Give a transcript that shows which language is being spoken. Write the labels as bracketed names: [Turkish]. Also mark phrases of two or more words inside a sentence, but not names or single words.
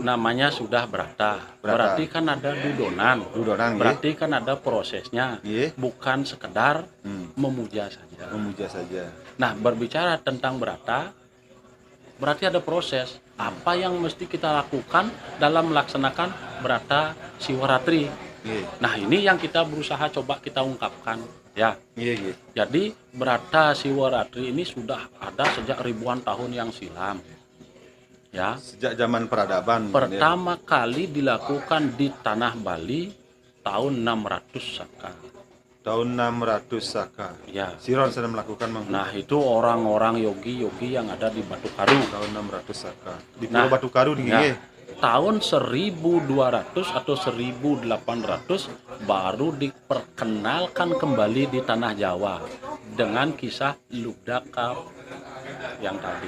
[Indonesian] Namanya sudah berata. Berarti kan ada dudonan. Dudonan, Berarti kan ada prosesnya. Nggih. Bukan sekedar memuja saja. Memuja saja. Nah, berbicara tentang berata, berarti ada proses. Apa yang mesti kita lakukan dalam melaksanakan berata Siwaratri? Nggih. Nah, ini yang kita berusaha coba kita ungkapkan, ya. Nggih. Jadi, berata Siwaratri ini sudah ada sejak ribuan tahun yang silam. Ya. Sejak zaman peradaban. Pertama kali dilakukan di tanah Bali tahun 600 Saka. Tahun 600 Saka. Ya. Siron sedang melakukan Mangku. Nah, itu orang-orang yogi-yogi yang ada di Batu Karu. Tahun 600 Saka. Di Nah, Pulau Batu Karu nih. Ya, tahun 1200 atau 1800 baru diperkenalkan kembali di tanah Jawa dengan kisah Lubdaka yang tadi.